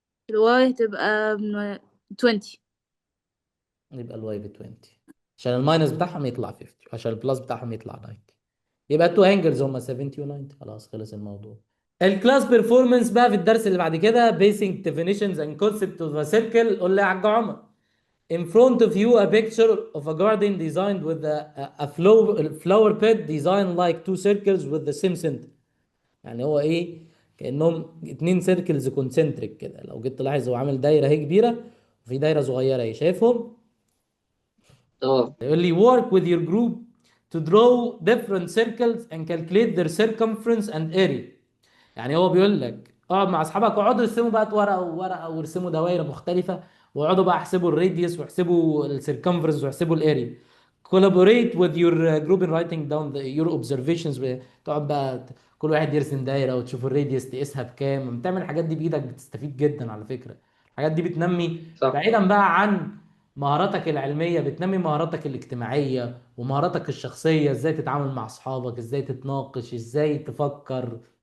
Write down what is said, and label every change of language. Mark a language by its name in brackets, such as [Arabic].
[Arabic] الواي هتبقى 20. يبقى الواي ب 20. عشان الماينس بتاعهم يطلع 50 عشان البلس بتاعهم يطلع 90. يبقى التو انجلز هم 70 و 90. خلاص خلص الموضوع. الكلاس بيرفورمانس بقى في الدرس اللي بعد كده [English] basic definitions and concept of a circle. [Arabic] قول لي يا حاج عمر. [English] In front of you a picture of a garden designed with a flower bed designed like two circles with the same center. [Arabic] يعني هو ايه؟ كأنهم اتنين سيركلز كونسنتريك كده. لو جيت تلاحظ هو عامل دايرة اهي كبيرة وفي دايرة صغيرة اهي. شايفهم؟ اه. يقول لي [English] work with your group to draw different circles and calculate their circumference and area. [Arabic] يعني هو بيقول لك اقعد مع اصحابك واقعدوا ارسموا بقى ورقه وورقه وارسموا دوائر مختلفه. واقعدوا بقى احسبوا الراديوس واحسبوا السيركمفرنس واحسبوا الاريا. [English] collaborate with your group in writing down your observations. [Arabic] تقعد بقى كل واحد يرسم دايره وتشوف الراديوس تقيسها بكام. بتعمل الحاجات دي بايدك بتستفيد جدا على فكره. الحاجات دي بتنمي صح. بعيدا بقى عن مهاراتك العلمية، بتنمي مهاراتك الاجتماعية ومهاراتك الشخصية. ازاي تتعامل مع اصحابك، ازاي تتناقش، ازاي تفكر.